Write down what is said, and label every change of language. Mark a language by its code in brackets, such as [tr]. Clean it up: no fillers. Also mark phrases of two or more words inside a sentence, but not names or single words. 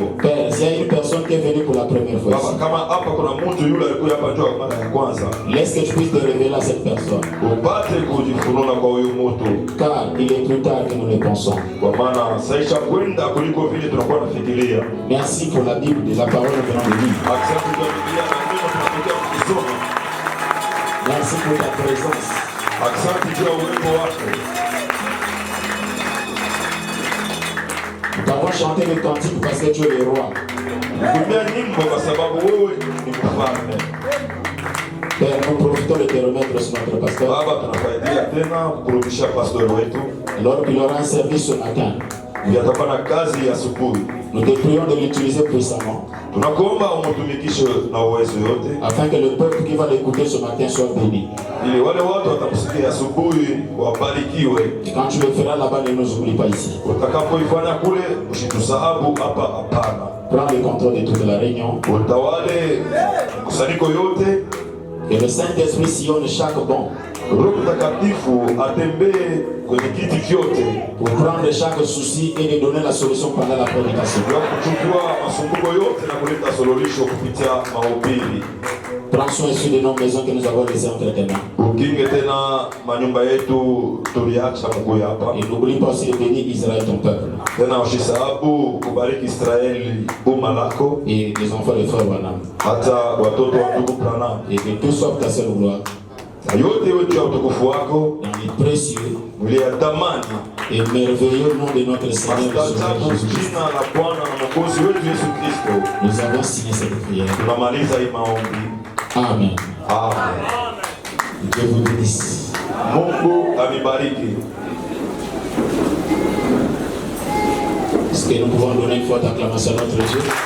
[fr] Père, s'il y a une personne qui est venue pour la première fois [sw] Baba, [fr] ici, [sw] kama hapa kuna mtu yule alikuwa hapa njoo mara ya kwanza, [fr] laisse que je puisse te révéler à cette personne. [sw] upate kujifunua kwa huyu mtu, [fr] Car il est plus tard que nous le pensons. [sw] kwa maana saisha kwenda kuliko vile tunakuwa nafikiria. [fr] Merci pour la Bible, de la parole que nous venons de lire. [sw] Asante kwa Biblia na neno tunapokea kusoma. [fr] Merci pour ta présence. [sw] Asante kwa uwepo wako. [fr] Nous avons chanté le cantique parce que tu es le roi. [sw] Kumbia nyimbo kwa sababu wewe ni mfalme. [fr] Père, nous profitons de te remettre sur notre pasteur. [sw] Baba, tunafaidia tena kurudisha pastor wetu. [fr] Alors qu'il aura un service ce matin, [sw] Yatakuwa na kazi ya asubuhi. [fr] nous te prions de l'utiliser puissamment, [sw] Tunakuomba umutumikishe na uwezo yote, [fr] afin que le peuple qui va l'écouter ce matin soit béni. [sw] ili wale watu watakusikia asubuhi wabarikiwe. [fr] Et quand tu le feras là-bas, ne nous oublie pas ici. [sw] Utakapoifanya kule usitusahabu hapa, hapana. [fr] Prends le contrôle de toute la réunion. [sw] Utawale kusanyiko yote. [fr] Que le Saint-Esprit sillonne chaque banc [sw] Roho Mtakatifu atembee kwenye kiti vyote [fr] pour prendre chaque souci et de donner la solution pendant la prédication. [sw] ya kuchukua masumbuko yote na kuleta suluhisho kupitia mahubiri. [fr] Prends soin aussi de nos maisons que nous avons laissées entre tes mains. [sw] Ukinge tena manyumba yetu tuliacha mkuu hapa. [fr] Et n'oublie pas aussi de bénir Israël, ton peuple. [sw] Tena usisahabu kubariki Israeli umma lako, [fr] Et les enfants de frère Branham. [sw] hata watoto wa ndugu Branham. [fr] Et que tout soit ta seule gloire. [sw] Na yote iwe juu ya utukufu wako [fr] Dans les précieux [sw] uliyatamani. [fr] et merveilleux nom de notre Seigneur et Sauveur [sw] Astajabu [fr] Jésus-Christ, [sw] jina la Bwana na Mwokozi wetu Yesu Kristo. [fr] nous avons signé cette prière. [sw] Tunamaliza hii maombi. [fr] Amen. [sw] Amen. [fr] Dieu vous bénisse. [sw] Mungu amibariki. [fr] Est-ce que nous pouvons donner une forte acclamation à notre Dieu?